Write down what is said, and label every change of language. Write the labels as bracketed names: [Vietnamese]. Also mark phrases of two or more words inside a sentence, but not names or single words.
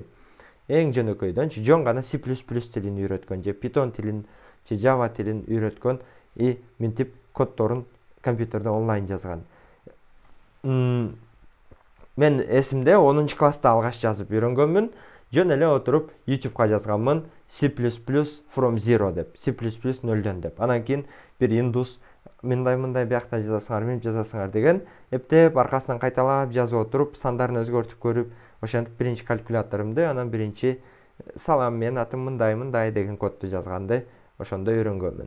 [Kyrgyz] Эң жөнөкөйдөнчү жөн гана C++ тилин үйрөткөн же Python тилин же Java тилин үйрөткөн минтип коддорун компьютерде онлайн жазган. Мен эсимде 10-класста алгаш жазып үйрөнгөнмүн. Жөн эле отуруп YouTube'га жазганмын C++ [English] from zero [Kyrgyz] деп, C++ нөлдөн деп. Анан кийин бир индус мындай биякта жазасыңар, мынтип жазасыңар деген эптеп аркасынан кайталап жазып отуруп, сандарын өзгөртүп көрүп, ошентип биринчи калькуляторумду, анан биринчи салам менин атым мындай деген кодду жазганды ошондо үйрөнгөнмүн.